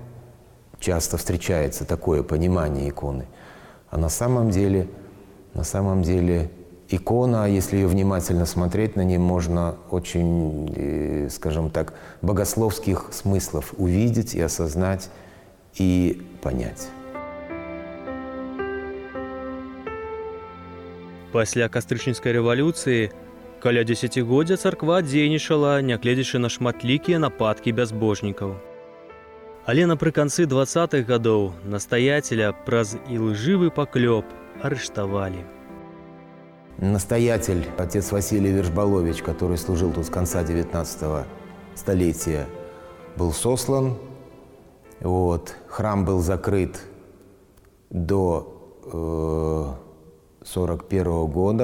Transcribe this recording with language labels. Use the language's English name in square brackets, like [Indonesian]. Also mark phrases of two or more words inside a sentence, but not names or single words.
[Russian] Часто встречается такое понимание иконы. А на самом деле икона, если ее внимательно смотреть, на ней можно очень, скажем так, богословских смыслов увидеть и осознать и понять. [Belarusian] Пасля кастрычніцкай рэвалюцыі каля дзесяцігоддзя царква дзейнічала, нягледзячы на шматлікія нападкі бязбожнікаў. Але напрыканцы 20-х гадоў настаяцеля праз ілжывы паклёп арыштавалі. [Russian] Настоятель, отец Василий Вершбалович, который служил тут с конца 19 столетия, был сослан. Вот. Храм был закрыт до 1941 года.